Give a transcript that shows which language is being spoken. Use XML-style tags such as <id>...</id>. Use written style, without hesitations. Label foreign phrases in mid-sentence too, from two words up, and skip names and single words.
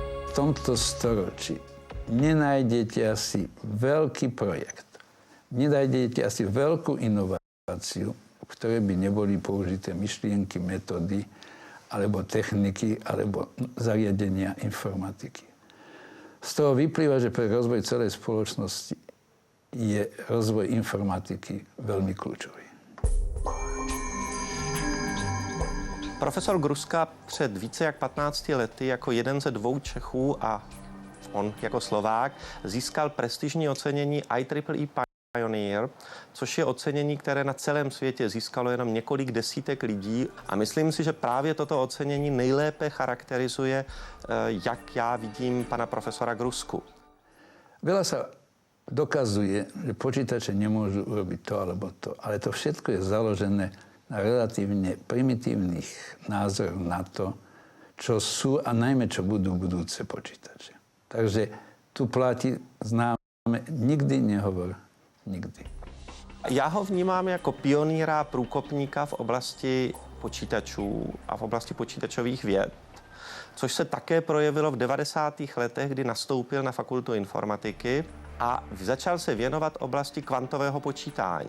<sk>tomto storočí nenájdete asi veľký projekt, nenájdete asi veľkú inováciu, v ktorej by neboli použité myšlienky, metódy, alebo techniky, alebo zariadenia informatiky. Z toho vyplýva, že pre rozvoj celej spoločnosti je rozvoj informatiky veľmi kľúčový.</sk> <cs>Profesor Gruska před více jak 15 lety jako jeden ze 2 Čechů a on jako Slovák získal prestižní ocenění IEEE Pioneer, což je ocenění, které na celém světě získalo jenom několik desítek lidí. A myslím si, že právě toto ocenění nejlépe charakterizuje, jak já vidím pana profesora Grusku.</cs> <sk>Veľa sa dokazuje, že počítače nemôžu urobiť to alebo to, ale to všetko je založené na relatívne primitívnych názoroch na to, čo sú a najmä čo budú budúce počítače. Takže tu platí známe, nikdy nehovor, nikdy.</sk> <cs>Já ho vnímám jako pionýra, průkopníka v oblasti počítačů a v oblasti počítačových věd, což se také projevilo v 90. letech, kdy nastoupil na fakultu informatiky a začal se věnovat oblasti kvantového počítání.</cs>